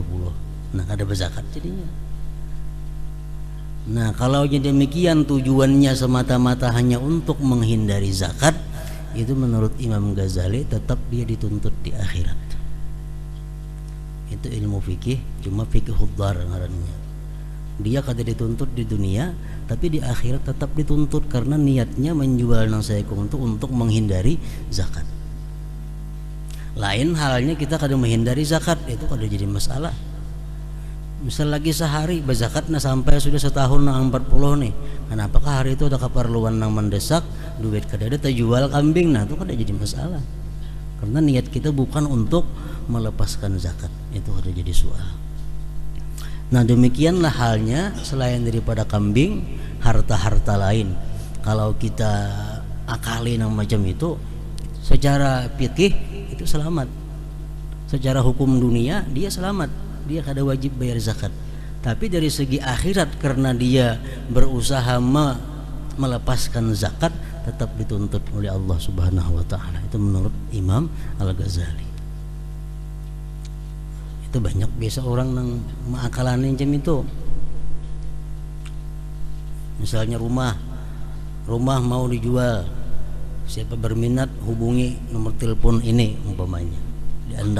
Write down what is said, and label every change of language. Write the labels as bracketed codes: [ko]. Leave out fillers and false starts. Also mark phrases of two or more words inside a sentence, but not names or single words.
[id] Nah, ada berzakat jadinya. Nah, kalau demikian tujuannya semata-mata hanya untuk menghindari zakat, itu menurut Imam Ghazali tetap dia dituntut di akhirat. [bjn] Itu ilmu fikih, cuma fikih hudar ngarannya. [id] Dia kada dituntut di dunia, tapi di akhirat tetap dituntut karena niatnya menjual nang seekong itu untuk menghindari zakat. Lain halnya kita kada menghindari zakat, itu kada jadi masalah. Misal lagi sehari berzakat nah sampai sudah setahun nang 40 nih, kenapakah hari itu ada keperluan nang mendesak, duit kada ada terjual kambing, nah itu kada jadi masalah karena niat kita bukan untuk melepaskan zakat, itu kada jadi soal. Nah, demikianlah halnya selain daripada kambing, harta-harta lain kalau kita akali nang macam itu, secara fikih itu selamat, secara hukum dunia dia selamat, dia kada wajib bayar zakat. Tapi dari segi akhirat karena dia berusaha melepaskan zakat, tetap dituntut oleh Allah [ar] سبحانه وتعالى. [id] Itu menurut Imam Al-Ghazali. Itu banyak biasa orang nang mengakalane macam itu. Misalnya rumah mau dijual, siapa berminat hubungi nomor telepon ini umpamanya, diandak.